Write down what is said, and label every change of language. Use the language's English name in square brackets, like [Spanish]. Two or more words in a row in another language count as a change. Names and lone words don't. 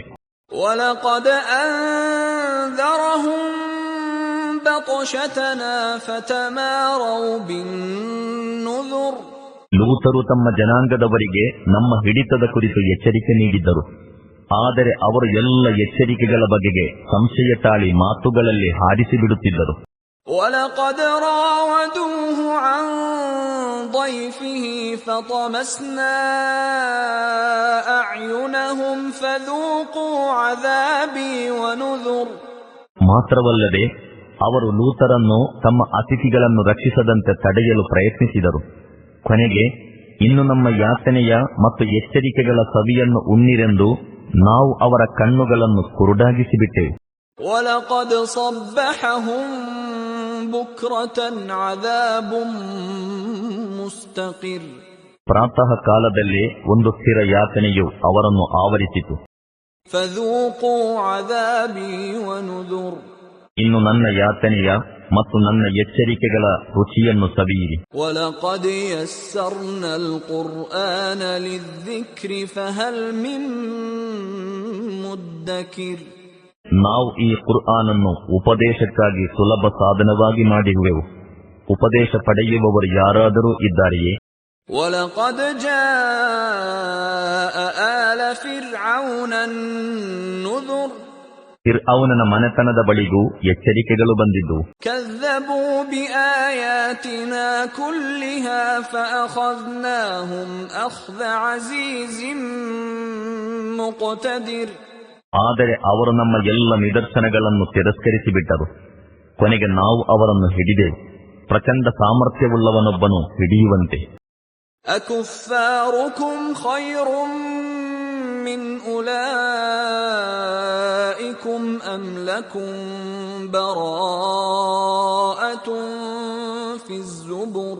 [Arabic] ولقد أنذرهم بطشتنا فتماروا بالنذر. [Kannada] ಲೂತರು ತಮ್ಮ ಜನಾಂಗದವರಿಗೆ ನಮ್ಮ ಹಿಡಿತದ ಕುರಿತು ಎಚ್ಚರಿಕೆ ನೀಡಿದ್ದರು. ಆದರೆ ಅವರು ಎಲ್ಲ ಎಚ್ಚರಿಕೆಗಳ ಬಗೆಗೆ ಸಂಶಯ ತಾಳಿ ಮಾತುಗಳಲ್ಲಿ ಹಾರಿಸಿ ಬಿಡುತ್ತಿದ್ದರು. [Arabic] وَلَقَدْ رَاوَدُوهُ عَنْ ضَيْفِهِ فَطَمَسْنَا أَعْيُنَهُمْ فَذُوقُوا عَذَابِي وَنُذُرْ. [Kannada] ಮಾತ್ರವಲ್ಲದೆ ಅವರು ಲೂತರನ್ನು ತಮ್ಮ ಅತಿಥಿಗಳನ್ನು ರಕ್ಷಿಸದಂತೆ ತಡೆಯಲು ಪ್ರಯತ್ನಿಸಿದರು. ಕೊನೆಗೆ ಇನ್ನು ನಮ್ಮ ಯಾತನೆಯ ಮತ್ತು ಎಚ್ಚರಿಕೆಗಳ ಸವಿಯನ್ನು ಉಣ್ಣಿರೆಂದು ನಾವು ಅವರ ಕಣ್ಣುಗಳನ್ನು ಕುರುಡಾಗಿಸಿಬಿಟ್ಟೆವು. [Arabic] وَلَقَدْ صَبَّحَهُم بُكْرَةً عَذَابٌ مُسْتَقِرٌ. [Kannada] ಪ್ರಾತಃ ಕಾಲದಲ್ಲೇ ಒಂದು ಸ್ಥಿರ ಯಾತನೆಯು ಅವರನ್ನು ಆವರಿಸಿತು. [Arabic] فَذُوقُوا عَذَابِي وَنُذُرْ. [Kannada] ಇನ್ನು ನನ್ನ ಯಾತನೆಯ ಮತ್ತು ನನ್ನ ಎಚ್ಚರಿಕೆಗಳ ರುಚಿಯನ್ನು ಸವಿಯಿರಿ. [Arabic] وَلَقَدْ يَسَّرْنَا الْقُرْآنَ لِلذِّكْرِ فَهَلْ مِن مُدَّكِرٍ. [Kannada] ನಾವು ಈ ಕುರ್ಆನನ್ನು ಉಪದೇಶಕ್ಕಾಗಿ ಸುಲಭ ಸಾಧನವಾಗಿ ಮಾಡಿರುವೆವು. ಉಪದೇಶ ಪಡೆಯುವವರು ಯಾರಾದರೂ ಇದ್ದಾರೆಯೇ? [Arabic] وَلَقَدْ جَاءَ آلَ فِرْعَوْنَ النُّذُرُ. [Kannada] ಫಿರ್ಔನನ ಮನೆತನದ ಬಳಿಗೂ ಎಚ್ಚರಿಕೆಗಳು ಬಂದಿದ್ದವು. [Arabic] كَذَّبُوا بِآيَاتِنَا كُلِّهَا فَأَخَذْنَاهُمْ أَخْذَ عَزِيزٍ مُقْتَدِرٍ. [Kannada] ಆದರೆ ಅವರು ನಮ್ಮ ಎಲ್ಲ ನಿದರ್ಶನಗಳನ್ನು ತಿರಸ್ಕರಿಸಿಬಿಟ್ಟರು. ಕೊನೆಗೆ ನಾವು ಅವರನ್ನು ಹಿಡಿದೆವು, ಪ್ರಚಂಡ ಸಾಮರ್ಥ್ಯವುಳ್ಳವನೊಬ್ಬನು ಹಿಡಿಯುವಂತೆ. [Arabic] أكفاركم خير من أولئكم أم لكم براءة في الزبر.